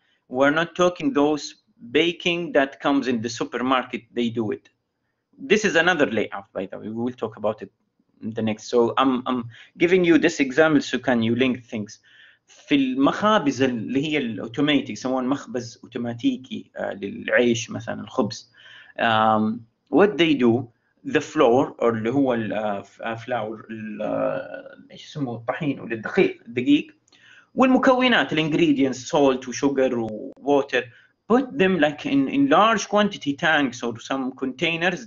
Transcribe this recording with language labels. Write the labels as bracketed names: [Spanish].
[English] We're not talking those baking that comes in the supermarket, they do it. This is another layout, by the way. We will talk about it in the next. So I'm giving you this example so can you link things. [Arabic] في المخابز اللي هي الاوتوماتيك يسمون مخبز اوتوماتيكي للعيش مثلا الخبز. [English] What they do, the flour or [Arabic] اللي هو الفلاور ايش يسموه الطحين ولا الدقيق والمكونات [English] ingredients salt وsugar وwater, put them like in large quantity tanks or some containers.